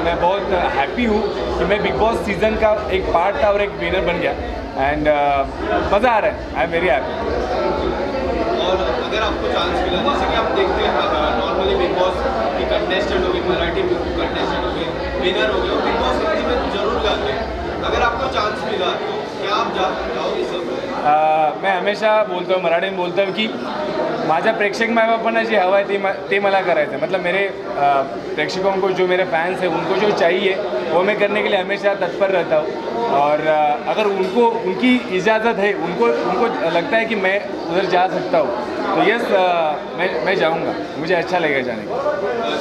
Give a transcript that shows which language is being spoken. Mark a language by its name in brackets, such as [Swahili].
[Hindi] मैं बहुत हैप्पी हूँ कि मैं बिग बॉस सीज़न का एक पार्ट था और एक विनर बन गया एंड मज़ा आ रहा है। [English] I am very happy. [Hindi] और अगर आपको चांस मिला, जैसे कि आप देखते हैं नॉर्मली बिग बॉस की कंटेस्टेंट हो गए, मराठी कंटेस्टेंट हो गए, विनर हो गए, बिग बॉस हिंदी में जरूर जाते हैं। अगर आपको चांस मिला तो क्या आप जाओगे सब? मैं हमेशा [Marathi] बोलतो, मराठीत बोलतो की माझ्या प्रेक्षक मायबापांना जे हवं आहे ते मला करायचं आहे। [Hindi] मतलब मेरे प्रेक्षकों को, जो मेरे फैंस हैं, उनको जो चाहिए वो मैं करने के लिए हमेशा तत्पर रहता हूँ। और अगर उनकी इजाज़त है, उनको लगता है कि मैं उधर जा सकता हूँ तो यस मैं जाऊँगा, मुझे अच्छा लगेगा जाने का।